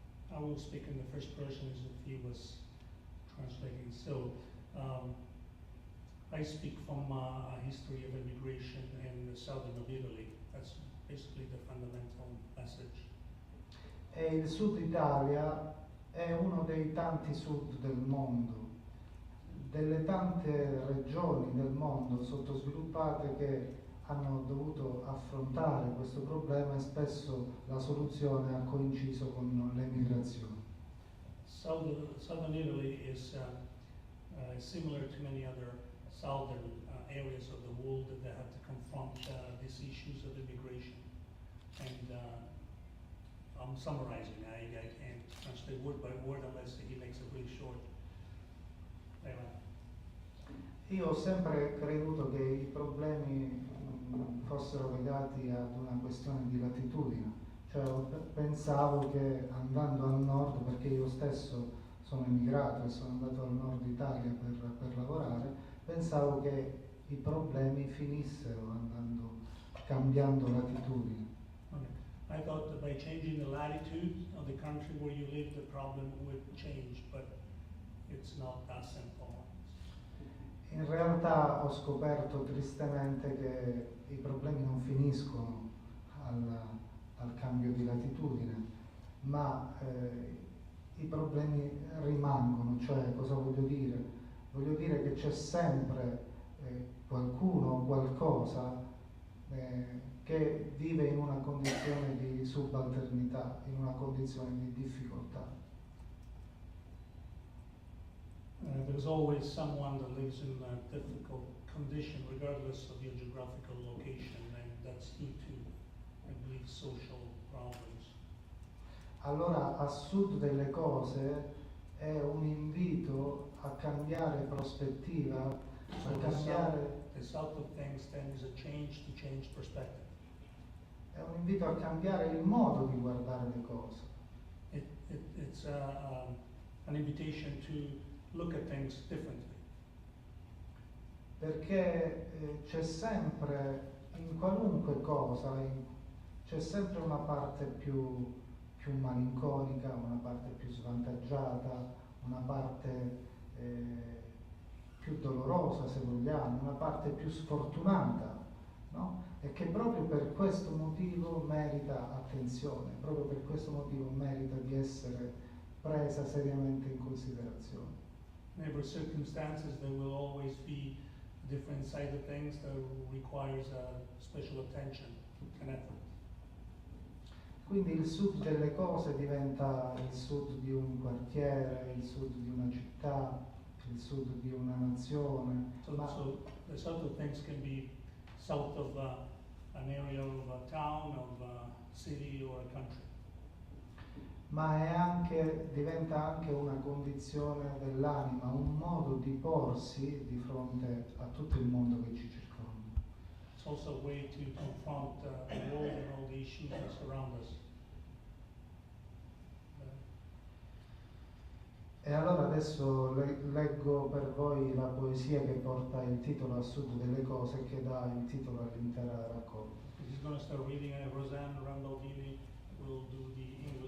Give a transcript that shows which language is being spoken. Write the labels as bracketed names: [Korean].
[English] I will speak in the first person as if he was translating. So, I speak from a history of immigration in the southern of Italy. That's basically the fundamental message. [Italian] E il Sud Italia è uno dei tanti sud del mondo, delle tante regioni del mondo sottosviluppate che hanno dovuto affrontare questo problema e spesso la soluzione ha coinciso con l'emigrazione. [English] Southern Italy is similar to many other southern areas of the world that have to confront these issues of immigration. And I'm summarizing, I can't translate word by word unless he makes it really short. [Italian] Io ho sempre creduto che i problemi fossero legati ad una questione di latitudine, cioè pensavo che andando al nord, perché io stesso sono emigrato e sono andato al nord Italia per lavorare, pensavo che i problemi finissero cambiando latitudine. [English] Okay. I thought that by changing the latitude of the country where you live, the problem would change, but it's not that simple. [Italian] In realtà ho scoperto tristemente che i problemi non finiscono al cambio di latitudine, ma i problemi rimangono, cioè cosa voglio dire? Voglio dire che c'è sempre qualcuno o qualcosa che vive in una condizione di subalternità, in una condizione di difficoltà. [English] There's always someone that lives in a difficult condition regardless of your geographical location, and that's due to, I believe, social problems. [Italian] Allora, a sud delle cose è un invito a cambiare prospettiva, a cambiare. [English] The south of things then is a change to change perspective. [Italian] È un invito a cambiare il modo di guardare le cose. [English] It's an invitation to look at things differently. [Italian] Perché c'è sempre, in qualunque cosa, c'è sempre una parte più malinconica, una parte più svantaggiata, una parte più dolorosa, se vogliamo, una parte più sfortunata, no? E che proprio per questo motivo merita attenzione, proprio per questo motivo merita di essere presa seriamente in considerazione. [English] In every circumstances, there will always be a different side of things that requires special attention and effort. [Italian] Quindi il sud delle cose diventa il sud di un quartiere, il sud di una città, il sud di una nazione. [English] So the south of things can be south of an area of a town, of a city or a country. [Italian] Ma diventa anche una condizione dell'anima, un modo di porsi di fronte a tutto il mondo che ci circonda. [English] It's also a way to confront the world and all the issues that surround us. [Italian] E allora adesso leggo per voi la poesia che porta il titolo A sud delle cose e che dà il titolo all'intera raccolta. [English] He's going to start reading, Rosanne Rambaldini will do the